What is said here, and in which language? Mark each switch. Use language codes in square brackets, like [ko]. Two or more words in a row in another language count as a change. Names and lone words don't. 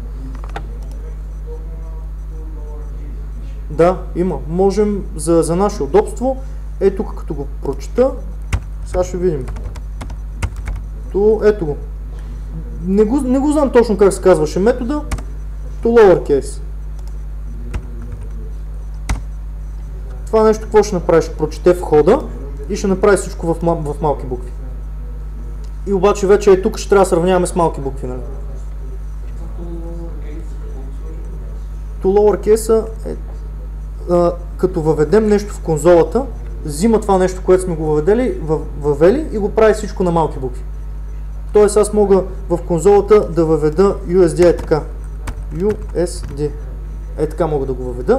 [bg] Да, има. Можем за наше удобство. Тук като го прочета, сега ще видим. Ето го. Не го знам точно как се казваше метода. [en] To lowercase. [bg] Това нещо какво ще направи? Ще прочете входа и ще направи всичко в малки букви. И обаче вече тук ще трябва да сравняваме с малки букви. Нали? [en] To lowercase [bg] е като въведем нещо в конзолата, взима това нещо, което сме го въвели и го прави всичко на малки букви. Тоест аз мога в конзолата да въведа USD е така. USD. Е така мога да го въведа.